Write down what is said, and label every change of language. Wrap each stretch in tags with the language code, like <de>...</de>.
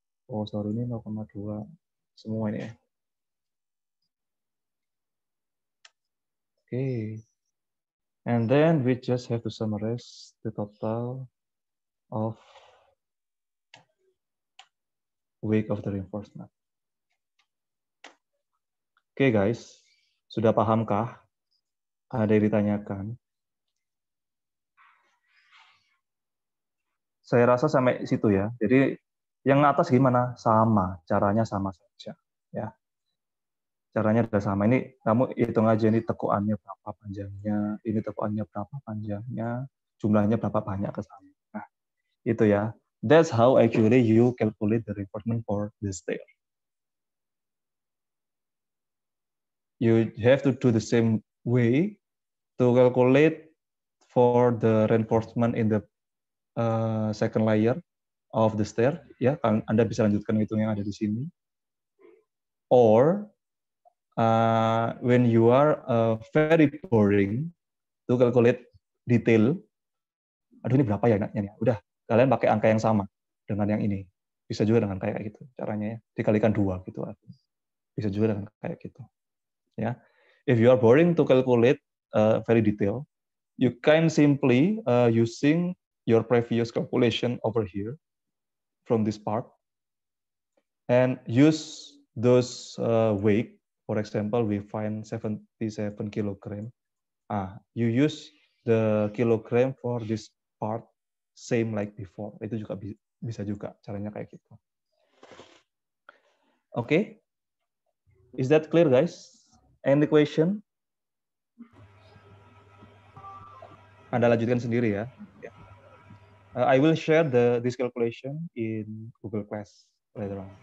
<en>Oh, sorry,</en> <id>ini 0,2 semua ini ya.</id> <en>Okay. And then we just have to summarize the total of weight of the reinforcement.</en> <id>Oke guys, sudah pahamkah? Ada yang ditanyakan? Saya rasa sampai situ ya. Jadi yang atas gimana? Sama, caranya sama saja. Ya, caranya sudah sama. Ini kamu hitung aja ini tekuannya berapa panjangnya, ini tekuannya berapa panjangnya, jumlahnya berapa banyak ke sana. Nah, itu ya.</id> <en>That's how actually you calculate the reinforcement for the stair. You have to do the same way to calculate for the reinforcement in the second layer of the stair.</en> <id>Ya, Anda bisa lanjutkan hitung yang ada di sini.</id> <en>Or when you are very boring to calculate detail,</en> <id>aduh ini berapa ya enaknya nih? Udah, kalian pakai angka yang sama dengan yang ini. Bisa juga dengan kayak gitu caranya ya, dikalikan 2 gitu. Bisa juga dengan kayak gitu.</id> <en>Ya, if you are boring to calculate very detail, you can simply using your previous calculation over here from this part and use those weight. For example, we find 77 kilogram. You use the kilogram for this part same like before.</en> <id>Itu juga bisa juga caranya kayak gitu.</id> <en>Okay, is that clear, guys? Any question?</en> <id>Anda lanjutkan sendiri ya.</id> <en>I will share this calculation in Google Class later on.</en>